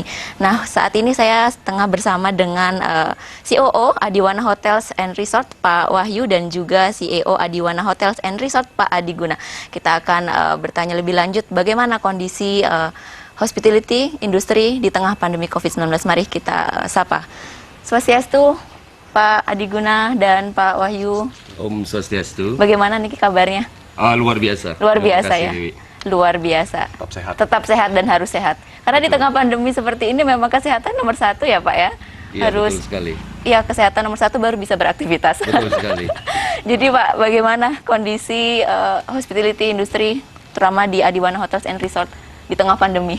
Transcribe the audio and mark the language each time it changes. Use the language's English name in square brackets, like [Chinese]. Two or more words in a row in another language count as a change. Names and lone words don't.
[Indonesian] Nah, saat ini saya tengah bersama dengan COO Adiwana Hotels and Resort Pak Wahyu dan juga CEO Adiwana Hotels and Resort Pak Adiguna. Kita akan bertanya lebih lanjut bagaimana kondisi hospitality industri di tengah pandemi COVID-19. Mari kita sapa. Swastiastu Pak Adiguna dan Pak Wahyu. Om Swastiastu. Bagaimana nih kabarnya? Luar biasa. Luar biasa ya. Dewi. Luar biasa. Tetap sehat. Tetap sehat dan harus sehat. Karena di tengah pandemi seperti ini memang kesehatan nomor satu ya Pak ya. Iya, harus. betul sekali. Iya, kesehatan nomor satu baru bisa beraktivitas. Betul sekali. Jadi Pak, bagaimana kondisi hospitality industri terutama di Adiwana Hotels and Resort di tengah pandemi?